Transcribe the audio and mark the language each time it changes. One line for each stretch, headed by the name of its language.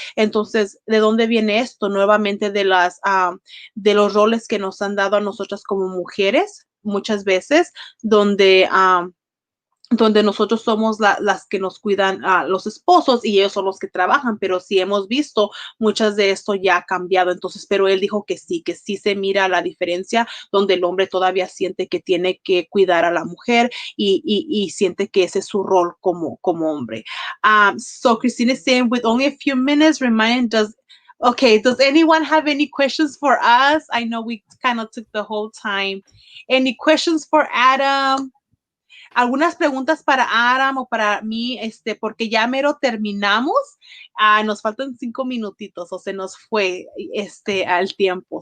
Spanish: Entonces, ¿de dónde viene esto? Nuevamente de los roles que nos han dado a nosotras como mujeres muchas veces, donde nosotros somos las que nos cuidan a los esposos y ellos son los que trabajan, pero sí hemos visto muchas de esto ya ha cambiado. Entonces, pero él dijo que sí se mira la diferencia, donde el hombre todavía siente que tiene que cuidar a la mujer y siente que ese es su rol como hombre.
English: So Cristina is saying, with only a few minutes remaining, does anyone have any questions for us? I know we kind of took the whole time. Any questions for Adam?
Spanish: Algunas preguntas para Adam o para mí, porque ya mero terminamos. Nos faltan 5 minutitos o se nos fue al tiempo.